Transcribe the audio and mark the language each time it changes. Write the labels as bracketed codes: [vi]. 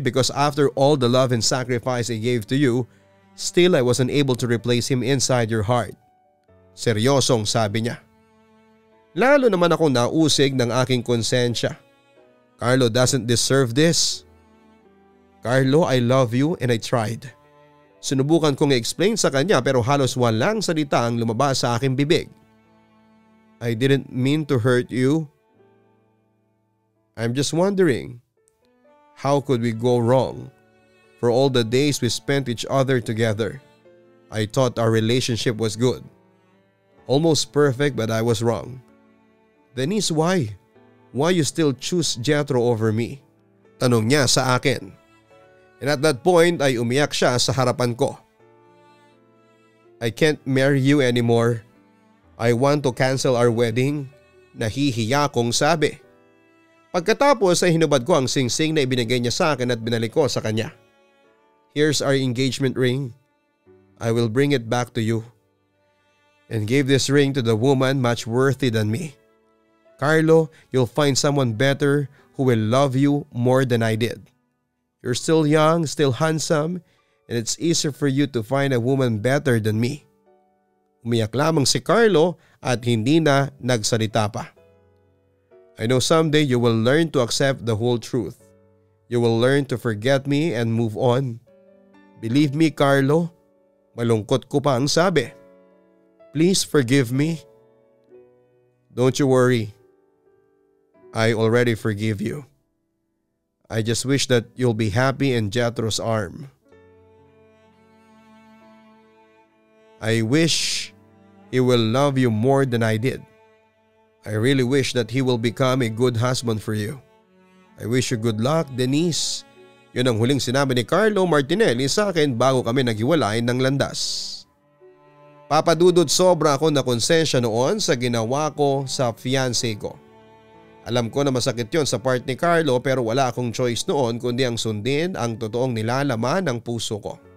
[en] Because after all the love and sacrifice I gave to you, still I wasn't able to replace him inside your heart. [tl] Seryosong sabi niya. Lalo naman akong nausig ng aking konsensya. [en] Carlo doesn't deserve this. Carlo, I love you and I tried. [tl] Sinubukan kong i-explain sa kanya pero halos walang salita ang lumabas sa aking bibig. [en] I didn't mean to hurt you. I'm just wondering, how could we go wrong? For all the days we spent each other together, I thought our relationship was good. Almost perfect, but I was wrong. Denise, why? Why you still choose Jethro over me? [tl] Tanong niya sa akin. [en] And at that point [tl] ay umiyak siya sa harapan ko. [en] I can't marry you anymore. I want to cancel our wedding. [tl] Nahihiya kong sabi. Pagkatapos ay hinubad ko ang singsing na ibinigay niya sa akin at binalik ko sa kanya. [en] Here's our engagement ring. I will bring it back to you. And give this ring to the woman much worthy than me. Carlo, you'll find someone better who will love you more than I did. You're still young, still handsome, and it's easier for you to find a woman better than me. [tl] Umiyak lamang si Carlo at hindi na nagsalita pa. [en] I know someday you will learn to accept the whole truth. You will learn to forget me and move on. Believe me, Carlo. [tl] Malungkot ko pa ang sabi. [en] Please forgive me. Don't you worry. I already forgive you. I just wish that you'll be happy in Jethro's arm. I wish he will love you more than I did. I really wish that he will become a good husband for you. I wish you good luck, Denise. [tl] Yun ang huling sinabi ni Carlo Martinelli sa akin bago kami naghiwalay ng landas. Papadudod, sobra ako na konsensya noon sa ginawa ko sa fiancé ko. Alam ko na masakit yon sa part ni Carlo pero wala akong choice noon kundi ang sundin ang totoong nilalaman ng puso ko.